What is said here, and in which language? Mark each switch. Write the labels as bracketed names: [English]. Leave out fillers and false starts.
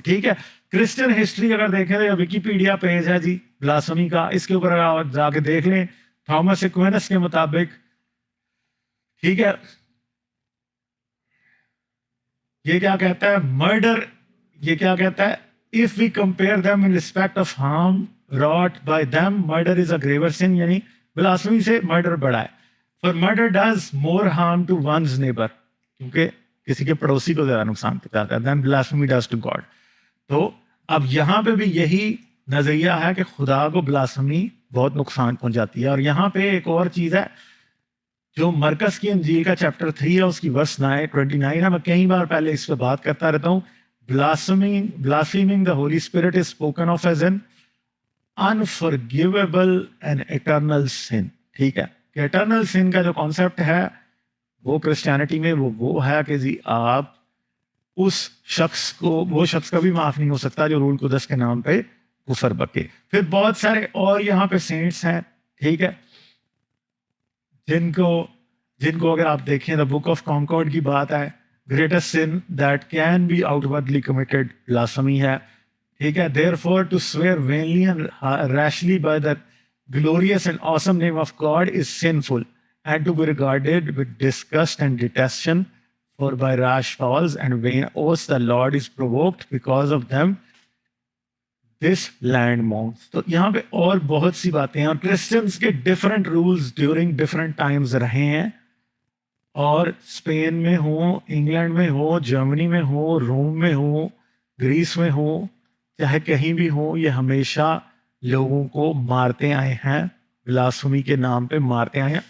[Urdu] ٹھیک ہے، Christian history اگر دیکھیں تو ویکیپیڈیا پیج ہے جی بلاسفمی کا، اس کے اوپر اگر آپ جا کے دیکھ لیں تھامس ایکوینس کے مطابق، ٹھیک ہے، یہ کیا کہتا ہے؟ مرڈر، یہ کیا کہتا ہے؟ [English] if we compare them in respect of harm wrought by them, murder is a graver sin. [Urdu] یعنی blasphemy سے murder بڑا ہے. [English] For murder does more harm to one's neighbor، [Urdu] کیونکہ کسی کے پڑوسی کو زیادہ نقصان پہنچاتا ہے [English] than blasphemy does to God. [Urdu] تو اب یہاں پہ بھی یہی نظریہ ہے کہ خدا کو blasphemy بہت نقصان پہنچاتی ہے. اور یہاں پہ ایک اور چیز ہے جو مرکز کی انجیل کا چیپٹر 3 ہے، اس کی ورس 29 ہے. میں کئی بار پہلے اس پہ بات کرتا رہتا ہوں. [English] Blaspheming the Holy Spirit is spoken of as an unforgivable and eternal sin. [Urdu] ٹھیک ہے کہ eternal sin کا جو کانسیپٹ ہے وہ کرسچینٹی میں وہ ہے کہ جی آپ اس شخص کو، وہ شخص کبھی معاف نہیں ہو سکتا جو رول قدس کے نام پہ کفر بکے. پھر بہت سارے اور یہاں پہ سینٹس ہیں، ٹھیک ہے، جن کو اگر آپ دیکھیں دا بک آف کانکارڈ کی بات ہے، [English] greatest sin that can be outwardly committed [Urdu] blasphemy ہے. ٹھیک ہے، [English] therefore to swear vainly and rashly by the glorious and awesome name of God is sinful and to be regarded with disgust and detestation, for by rash vows and vain oaths the Lord is provoked because of them this land mourns. [Urdu] تو یہاں پہ اور بہت سی باتیں ہیں، اور Christians کے different rules during different Times رہے ہیں، اور اسپین میں ہو، انگلینڈ میں ہو، جرمنی میں ہو، روم میں ہو، گریس میں ہو، چاہے کہیں بھی ہو، یہ ہمیشہ لوگوں کو مارتے آئے ہیں، بلاسفمی کے نام پہ مارتے آئے ہیں.